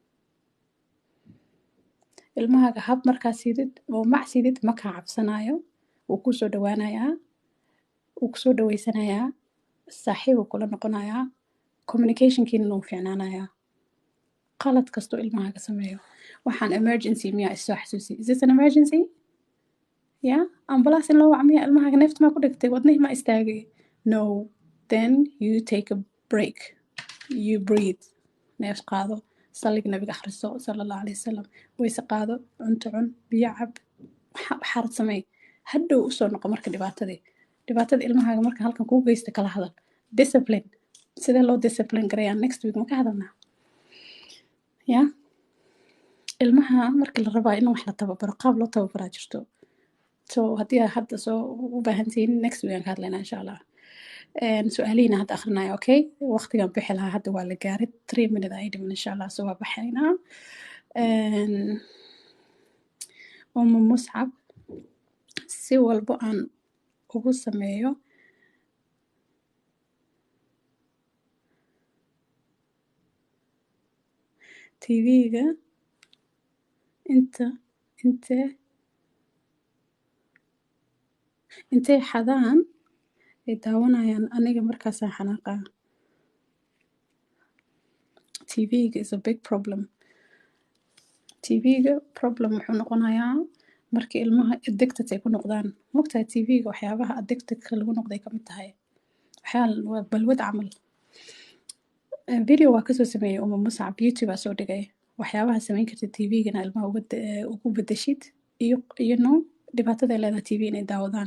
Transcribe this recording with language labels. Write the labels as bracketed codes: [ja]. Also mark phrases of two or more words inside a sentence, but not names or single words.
[so] Ilmahaaga hab markaa siidid oo mac siidid ma kaa cabsanaayo. Wuu ku soo dhawaanayaa. Wuu ku soo dhawaysanayaa. Saaxiib wuu kula noqonayaa. Communicationkiina wuu fiicnaanayaa. qalad kastoo ilmahaaga sameeyo. Waxaan emergency miyaa isoo xasuusi. [en] Is this an emergency? Yeah? [so] Ambulance in loo wac miyaa ilmahaaga neefta maa ku dhigtay? Wadnihii maa istaagay? [en] No. Then you take a break. You breathe. [so] Neef qaado. Salliga nabiga akhriso [ar] sallallahu alayhi wasallam. [so] Wayse qaado. Cunto cun. Biyo cab. Waxaad sameey. Hadhow u soo noqo marka dhibaatadii. Dhibaatada ilmahaaga marka halkan kuu geysta kala hadal. Discipline. Sidee loo discipline gareeyaa [en] next week [so] ma ka hadalnaa? Yeah? Ilmaha marka la rabaa in wax la tababaro qaab loo tababaraa jirto. So haddii aad hadda soo u baahantihiin [en] next week [so] aan ka hadlaynaa [ar] insha Allah. [so] Su'aalihiina hadda akhrinaya, okay? Waqtigan bixi lahaa hadda waa la gaaray 3 minutes ay dhiman [ar] insha Allah. [so] So waa baxaynaa. Muscab si walbo aan ugu sameeyo TV-ga intay xadaan ay daawanayaan aniga markaasaan xanaaqaa. [en] TV-ga is a big problem. [so] TV-ga problem wuxuu noqonayaa markii ilmaha addicted ay ku noqdaan. Maogtahay TV-ga waxyaabaha addicted-ka lagu noqday ka mid tahay. waa balwad camal. Video waa kasoo sameeyay Uma Muscab, YouTube aa soo dhigay. Waxyaabaha samayn kartid TV-gana ilmaha ugu bedeshid iyo no dhibaatada ay leedahay TV inay daawadaan.